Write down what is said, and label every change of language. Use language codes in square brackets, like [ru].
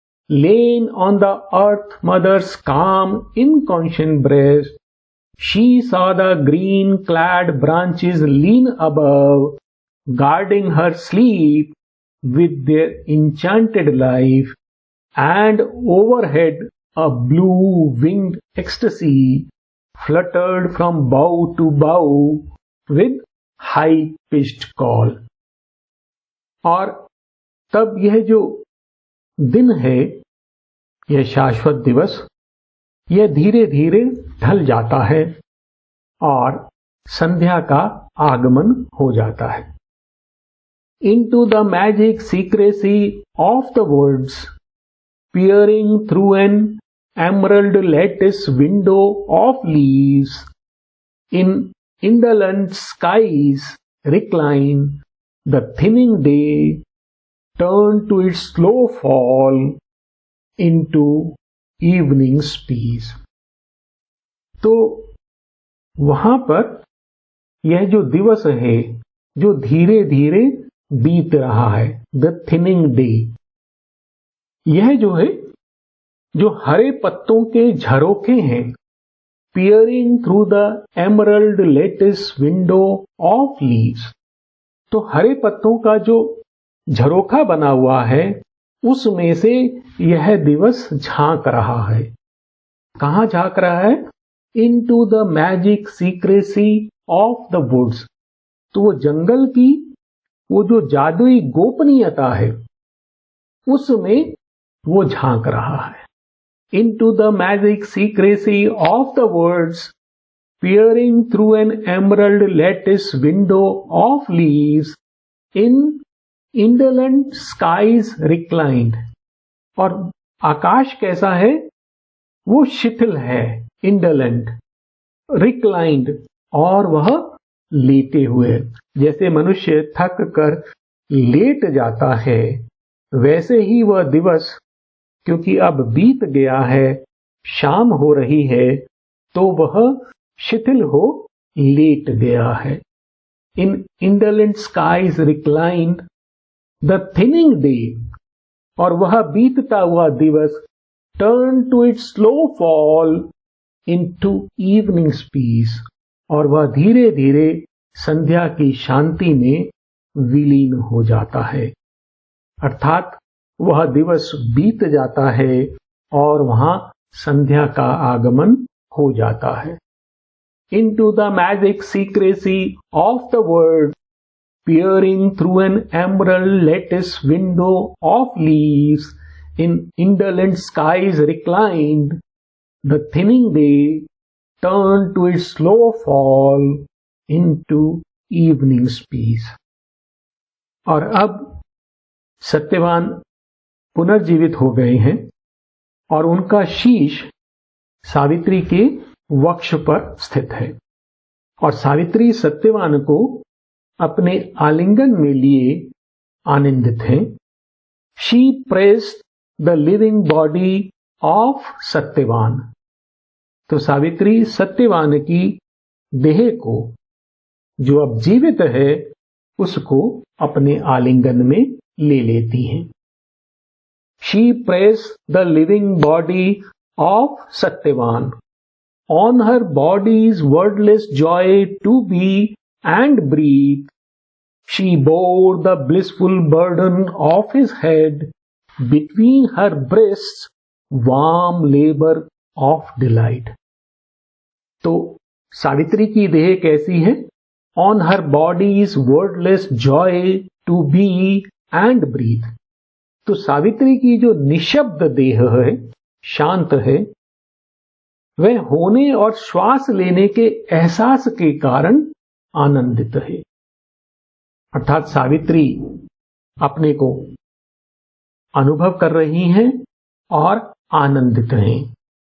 [en] Lain on the earth mother's calm inconscient breast she saw the green clad branches lean above guarding her sleep with their enchanted life and overhead a blue winged ecstasy fluttered from bough to bough with high pitched call. [hi] और तब यह जो दिन है, यह शाश्वत दिवस, यह धीरे धीरे ढल जाता है और संध्या का आगमन हो जाता है। [en] Into the magic secrecy of the woods, peering through an emerald lattice window of leaves, in indolent skies recline, the thinning day turned to its slow fall into evening's peace. [hi] तो वहां पर यह जो दिवस है जो धीरे धीरे बीत रहा है, [en] the thinning day, [hi] यह जो है जो हरे पत्तों के झरोखे हैं, [en] peering through the emerald lattice window of leaves, [hi] तो हरे पत्तों का जो झरोखा बना हुआ है उसमें से यह दिवस झांक रहा है। कहां झांक रहा है? [en] into the magic secrecy of the woods, [hi] तो वो जंगल की वो जो जादुई गोपनीयता है उसमें वो झांक रहा है। [en] Into the magic secrecy of the woods, peering through an emerald lattice window of leaves, in indolent skies reclined. [hi] और आकाश कैसा है? वो शिथिल है, [en] indolent, reclined, [hi] और वह लेटे हुए। जैसे मनुष्य थक कर लेट जाता है, वैसे ही वह दिवस, क्योंकि अब बीत गया है, शाम हो रही है, तो वह शिथिल हो लेट गया है। [en] in indolent skies reclined the thinning day, [hi] और वह बीतता हुआ दिवस [en] turn to its slow fall into evening peace, [hi] और वह धीरे धीरे संध्या की शांति में विलीन हो जाता है। अर्थात वह दिवस बीत जाता है और वहां संध्या का आगमन हो जाता है। [en] Into the magic secrecy of the world, peering through an emerald lattice window of leaves, in indolent skies reclined, the thinning day turned to its slow fall into evening's peace. [hi] और अब सत्यवान पुनर्जीवित हो गए हैं और उनका शीश सावित्री के वक्ष पर स्थित है, और सावित्री सत्यवान को अपने आलिंगन में लिए आनंदित हैं। [en] she pressed the living body of Satyavan, [hi] तो सावित्री सत्यवान की देह को, जो अब जीवित है, उसको अपने आलिंगन में ले लेती हैं। [en] She pressed the living body of Satyavan on her body's wordless joy to be and breathe. She bore the blissful burden of his head between her breasts, warm labor of delight. [hi] तो सावित्री की देह कैसी है? [en] On her body's wordless joy to be and breathe. [hi] तो सावित्री की जो निशब्द देह है, शांत है, वह होने और श्वास लेने के एहसास के कारण आनंदित है। अर्थात सावित्री अपने को अनुभव कर रही हैं और आनंदित हैं।